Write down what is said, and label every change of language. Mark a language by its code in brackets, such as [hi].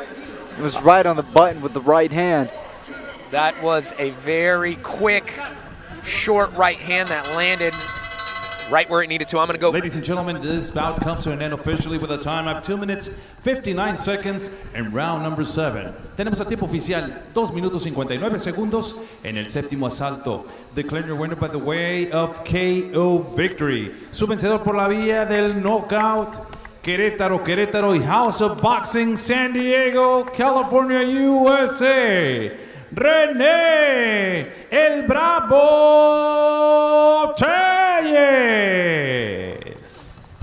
[en] It was right on the button with the right hand. That was a very quick, short right hand that landed right where it needed to. I'm going to go. Ladies and gentlemen, this bout comes to an end officially with a time of 2 minutes 59 seconds in round number 7. [es] Tenemos a tiempo oficial 2 minutos 59 segundos en el séptimo asalto. [en] Declaring your winner by the way of KO victory. [es] Su vencedor por la vía del knockout. Querétaro y House of Boxing, San Diego, California, USA. René, el Bravo Téllez.